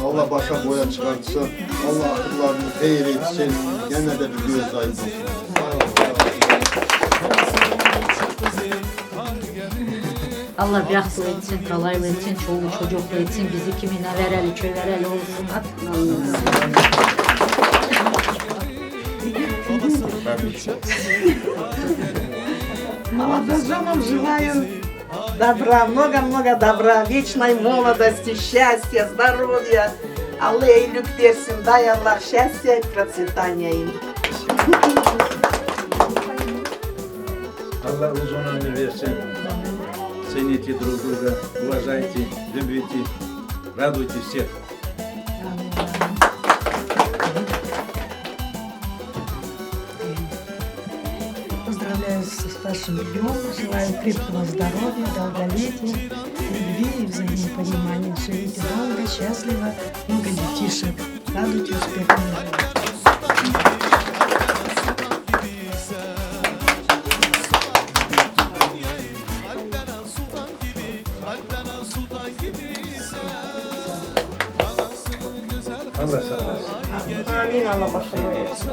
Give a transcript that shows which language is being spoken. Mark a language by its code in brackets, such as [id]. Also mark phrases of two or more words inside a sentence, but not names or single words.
[tr] Allah başa boya çıkartsın. Allah akıllarını hayır etsin. Gene de bir göz aydın olsun. [az] Allah bəxtli etsin, qalaylı etsin, çoluğu çocuklu etsin, bizi kiminə verəli, köverəli olsun. [ru] Молодоженам желаю добра, много-много добра, вечной молодости, счастья, здоровья. [tr] Allah iyilik versin, [ru] дай Allah счастья и процветания им. [tr] Allah uzun ömür versin. [ru] Цените друг друга, уважайте, любите, радуйте всех. Поздравляю с вашим днем, желаю крепкого здоровья, долголетия, любви и взаимопонимания. Живите долго, счастливо, много детишек. Радуйте успехами. [tr] Allah sağ olasın. Amin, Allah başına versin.